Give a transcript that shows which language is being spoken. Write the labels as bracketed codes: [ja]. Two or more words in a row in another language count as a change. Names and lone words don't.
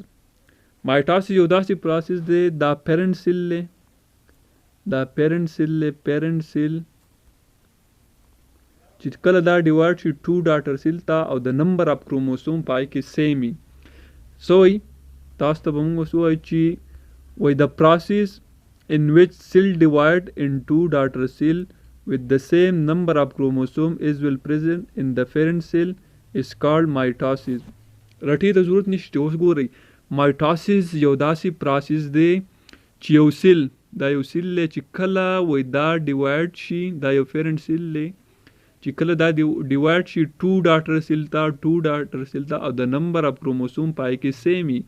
[ps] مایټاسس یو داسې پروسس دی، دا [en] parent cell [ps] دی، دا [en] parent cell [ps] دی، [en] parent cell [ps] چې کله دا ډیوایډ شي 2 [en] daughter cell [ps] ته او د [en] number of chromosome [ps] پای کې سیم وي. سو تاسو ته به موږ څه وایو چې وایي د پروسس [en] in which cell divide into daughter cell with the same number of chromosome is well present in the parent cell is called mitosis. [ps] رټې ته ضرورت نشته. اوس ګورئ، مایټاسس یو داسې پروسس دی چې یو سیل، دا یو سیل دی چې کله وایي دا ډیوایډ شي، دا یو [en] parent cell [ps] دی چې کله دا ډیوایډ شي 2 [en] daughter cell [ps] ته 2 [en] daughter cell [ps] ته او د [en] number of chromosome [ps] پای کې سیم وي.